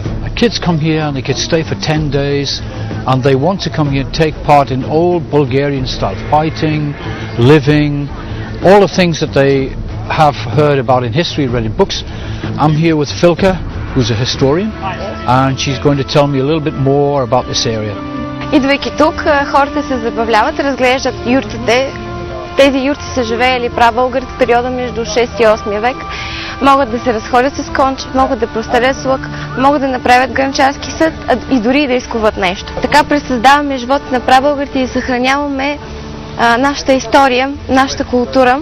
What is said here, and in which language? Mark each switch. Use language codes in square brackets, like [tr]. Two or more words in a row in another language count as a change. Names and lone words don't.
[en] Kids come here and they can stay for 10 days and they want to come here and take part in old Bulgarian style fighting, living, all the things that they have heard about in history, read in books. I'm here with Filka, who's a historian, and she's going to tell me a little bit more about this area. [bg] Идвайки тук, хората се забавляват, разглеждат юртите. Тези юрти са живеели прабългарите в периода между 6 и 8 век. могат да се разходят с конче, могат да прострелят с лък, могат да направят гранчарски съд и дори да изкуват нещо. Така пресъздаваме живота на прабългарите и съхраняваме нашата история, нашата култура.